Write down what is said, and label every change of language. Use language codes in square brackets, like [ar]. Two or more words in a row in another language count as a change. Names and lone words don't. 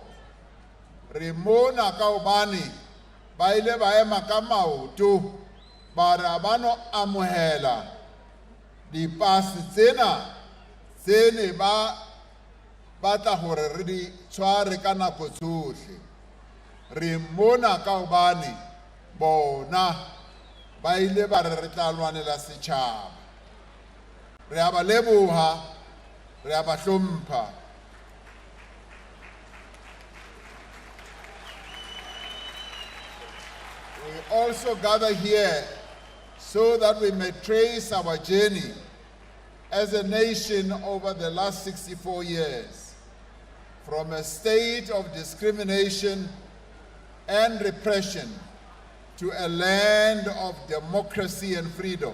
[st] Re mona ka hobane ba ile ba ema ka maoto ba re ba no amohela dipasi tsena tse ne ba batla hore re di tshware ka nako tsohle. Re mona ka hobane bona ba ile ba re tla lwanela setjhaba. Re a ba leboha, re a ba hlompha. [en] We also gather here so that we may trace our journey as a nation over the last 64 years, from a state of discrimination and repression to a land of democracy and freedom.